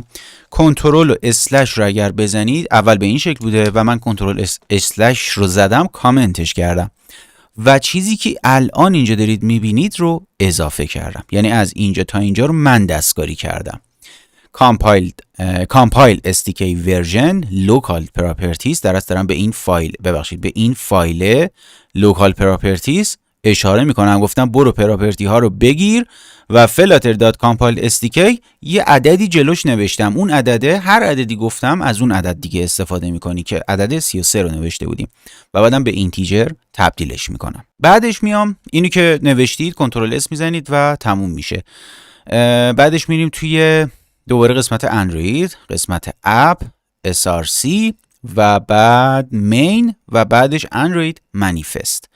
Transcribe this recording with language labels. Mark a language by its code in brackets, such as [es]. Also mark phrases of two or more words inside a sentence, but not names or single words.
[fa] کنترل و اسلش رو اگر بزنید اول به این شکل بوده و من [en] control slash [fa] رو زدم کامنتش کردم و چیزی که الان اینجا دارید میبینید رو اضافه کردم. یعنی از اینجا تا اینجا رو من دستکاری کردم. [en] compile SDK version local properties [fa] دارم به این فایل [en] local properties [fa] اشاره میکنم. گفتم برو پراپرتی ها رو بگیر و [en] flutter.compile SDK [fa] یه عددی جلوش نوشتم. اون عدده هر عددی گفتم از اون عدد دیگه استفاده میکنی که عدد 33 رو نوشته بودیم و بعدم به اینتیجر تبدیلش میکنم. بعدش میام اینو که نوشتید [en] control S [fa] میزنید و تموم میشه. بعدش میریم توی دوباره قسمت اندروید، قسمت اپ، src و بعد مین و بعدش [en] Android manifest.